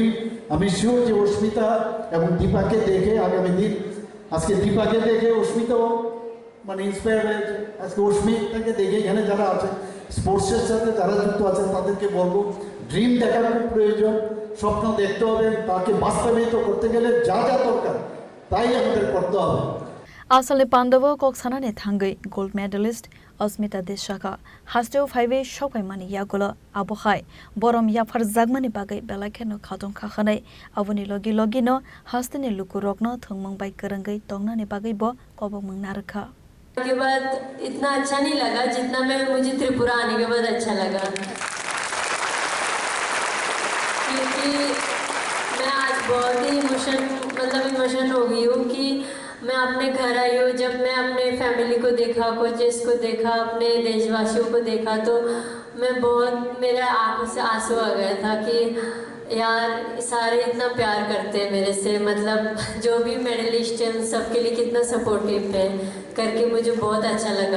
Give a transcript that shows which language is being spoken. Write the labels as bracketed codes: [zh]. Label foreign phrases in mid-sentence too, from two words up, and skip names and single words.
[bn] আমি শিওর যে অস্মিতা এবং দীপাকে দেখে আগামী দিন, আজকে দীপাকে দেখে অস্মিতাও মানে ইন্সপায়ার হয়েছে, আজকে অস্মিতাকে দেখে এখানে যারা আছে স্পোর্টসের সাথে যারা যুক্ত আছেন তাদেরকে বলবো ড্রিম দেখার খুব প্রয়োজন, স্বপ্ন দেখতে হবে, তাকে বাস্তবায়িত করতে গেলে যা যা দরকার তাই আমাদের করতে হবে। [trp] আসলে পাণ্ডব কক্সানানে থাঙ্গै [en] gold medalist [trp] अस्मिता देशाखा हास्टेव फाइवे सकाइमानि यागुलो आबहाय बरम याफार जागमानि बागै बेलाखेनो खादं खाखानाय आबुनि लगी लगिनो हास्टेनि लुकुरकनो थंमंग बाय करंगै तंगनानि बागैबो कबमंग नारखा। [hi] के बाद इतना अच्छा नहीं लगा जितना मुझे त्रिपुरा आने के बाद अच्छा लगा, क्योंकि मैं आज बहुत ही इमोशन हो गई हूँ कि मैं अपने घर आई हूँ। जब मैं अपने फैमिली को देखा, कोचेस को देखा, अपने देशवासियों को देखा, तो मैं बहुत, मेरे आंखों से आंसू आ गया था कि यार सारे इतना प्यार करते हैं मेरे से, मतलब जो भी मेडलिस्ट हैं सबके लिए कितना सपोर्टिव है करके मुझे बहुत अच्छा लगा।